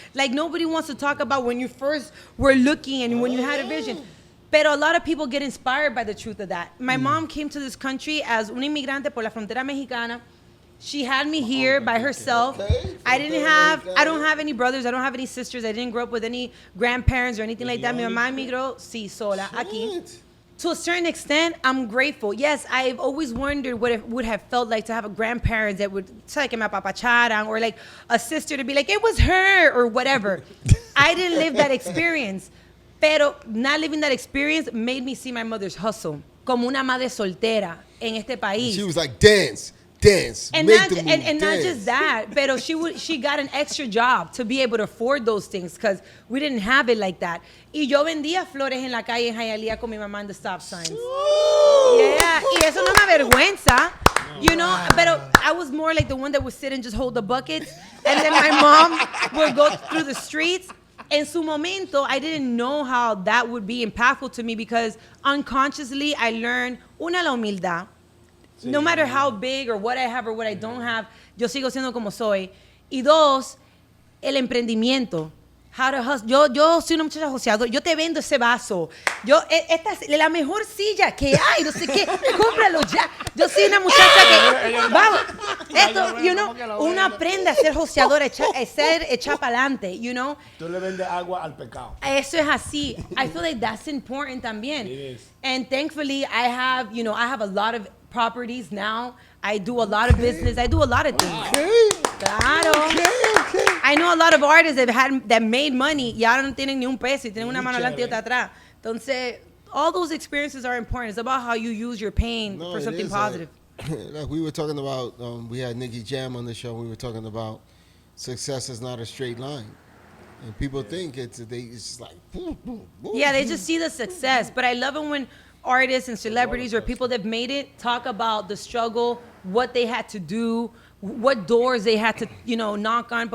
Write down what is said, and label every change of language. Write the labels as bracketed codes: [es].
[en] Like, nobody wants to talk about when you first were looking and when you had a vision. But a lot of people get inspired by the truth of that. My mom came to this country as [es] una inmigrante por la frontera mexicana. [en] She had me here by herself. Okay. I don't have any brothers. I don't have any sisters. I didn't grow up with any grandparents or anything like that. [es] Mi mamá emigró, sí, sola, aquí. [en] What? To a certain extent, I'm grateful. Yes, I've always wondered what it would have felt like to have a grandparents that would say [es] que me apapacharan, [en] or like a sister to be like, it was her, or whatever. I didn't live that experience. [es] Pero [en] not living that experience made me see my mother's hustle [es] como una madre soltera en este país. [en] She was like, dance. And make not, the move, and not dance. just that, but she got an extra job to be able to afford those things, because we didn't have it like that. [es] Y yo vendía flores en la calle en Hialeah con mi mamá [en] in the stop signs. [es] Yeah, y eso no me avergüenza. [en] You know, but I was more like the one that would sit and just hold the buckets, and then my mom would go through the streets. [es] En su momento, [en] I didn't know how that would be impactful to me, because unconsciously I learned, [es] una, la humildad. [en] No matter how big or what I have or what I don't have, [es] yo sigo siendo como soy. Y dos, el emprendimiento. [en] How to hustle. [es] Yo soy una muchacha joseadora. Yo te vendo ese vaso. Esta es la mejor silla que hay. No sé qué. Cómpralo ya. Yo soy una muchacha que... Vamos. Esto, [en] you know, [es] uno aprende a ser joseadora, ser echar para adelante, you know. Tú le vendes agua al pecado. Eso es así. [en] I feel like that's important [es] también. [en] It is. And thankfully, I have a lot of properties now. I do a lot of business. I do a lot of things. Okay. [es] Claro. [en] Okay. I know a lot of artists that made money [es] y ahora no tienen ni un peso y tienen una mano adelante y otra atrás. [en] Entonces, all those experiences are important. It's about how you use your pain No, for it something is, positive. Like we were talking about, we had Nikki Jam on the show. We were talking about success is not a straight line, and people think it's just like boom, boom, boom. Yeah, they just see the success. But I love it when artists and celebrities or people that made it talk about the struggle, what they had to do, what doors they had to, knock on.